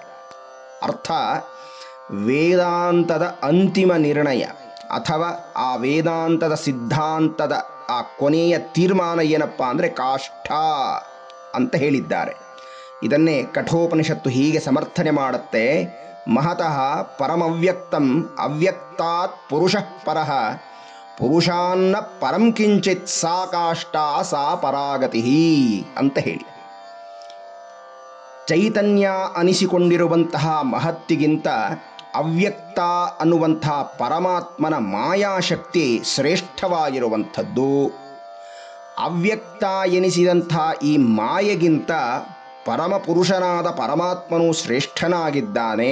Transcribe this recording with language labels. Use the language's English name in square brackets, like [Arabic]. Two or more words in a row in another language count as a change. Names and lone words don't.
[Kannada] ಅರ್ಥ, ವೇದಾಂತದ ಅಂತಿಮ ನಿರ್ಣಯ ಅಥವಾ ಆ ವೇದಾಂತದ ಸಿದ್ಧಾಂತದ ಆ ಕೊನೆಯ ತೀರ್ಮಾನ ಏನಪ್ಪ ಅಂದರೆ ಕಾಷ್ಠ ಅಂತ ಹೇಳಿದ್ದಾರೆ. ಇದನ್ನೇ ಕಠೋಪನಿಷತ್ತು ಹೀಗೆ ಸಮರ್ಥನೆ ಮಾಡುತ್ತೆ. [Sanskrit] ಮಹತಃ ಪರಮವ್ಯಕ್ತಂ ಅವ್ಯಕ್ತಾತ್ ಪುರುಷಃ ಪರಃ ಪುರುಷಾನ್ನ ಪರಂ ಕಿಂಚಿತ್ ಸಾ ಕಾಷ್ಠ ಸಾ ಪರಾಗತಿ [Kannada] ಅಂತ ಹೇಳಿ. ಚೈತನ್ಯ ಅನಿಸಿಕೊಂಡಿರುವಂತಹ ಮಹತ್ತಿಗಿಂತ ಅವ್ಯಕ್ತ ಅನ್ನುವಂಥ ಪರಮಾತ್ಮನ ಮಾಯಾಶಕ್ತಿ ಶ್ರೇಷ್ಠವಾಗಿರುವಂಥದ್ದು. ಅವ್ಯಕ್ತ ಎನಿಸಿದಂಥ ಈ ಮಾಯೆಗಿಂತ ಪರಮಪುರುಷನಾದ ಪರಮಾತ್ಮನು ಶ್ರೇಷ್ಠನಾಗಿದ್ದಾನೆ.